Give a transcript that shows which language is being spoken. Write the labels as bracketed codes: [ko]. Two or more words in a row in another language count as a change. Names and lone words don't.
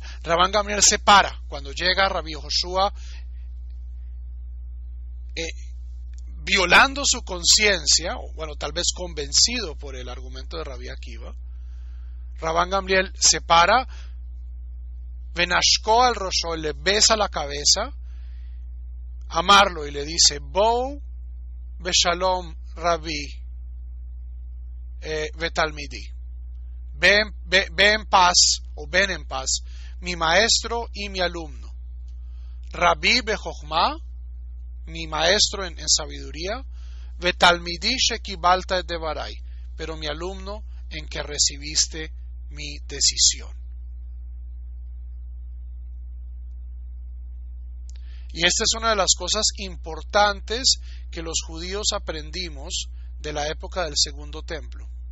[es] Rabban Gamliel se para cuando llega Rabbi Yoshua, violando su conciencia, o bueno, tal vez convencido por el argumento de Rabbi Akiva. Rabban Gamliel se para, [he] ונשקו על ראשו, [es] le besa la cabeza, amarlo, y le dice: [he] בוא בשלום רבי ותלמידי, [es] ven en paz, o ven en paz, mi maestro y mi alumno. [he] רבי בחכמה, [es] mi maestro en sabiduría, [he] ותלמידי שקיבלת דברי, [es] pero mi alumno en que recibiste mi decisión. Y esta es una de las cosas importantes que los judíos aprendimos de la época del Segundo Templo.